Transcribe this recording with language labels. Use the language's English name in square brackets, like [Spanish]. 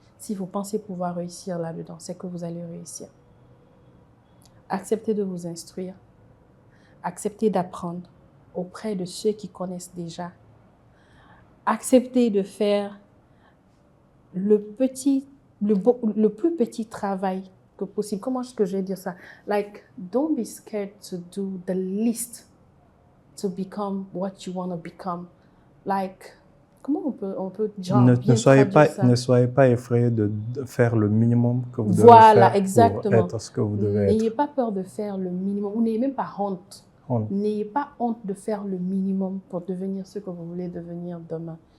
[French] Si vous pensez pouvoir réussir là-dedans, c'est que vous allez réussir. Acceptez de vous instruire. Acceptez d'apprendre auprès de ceux qui connaissent déjà. Acceptez de faire le plus petit travail que possible. Comment est-ce que je vais dire ça? [English] Like, don't be scared to do the least to become what you want to become. [French] Like, comment on peut genre bien traduire ça? Ne soyez pas effrayé de faire le minimum que vous devez faire exactement. pour être ce que vous devez être. N'ayez pas peur de faire le minimum. Vous n'ayez même pas honte. N'ayez pas honte de faire le minimum pour devenir ce que vous voulez devenir demain.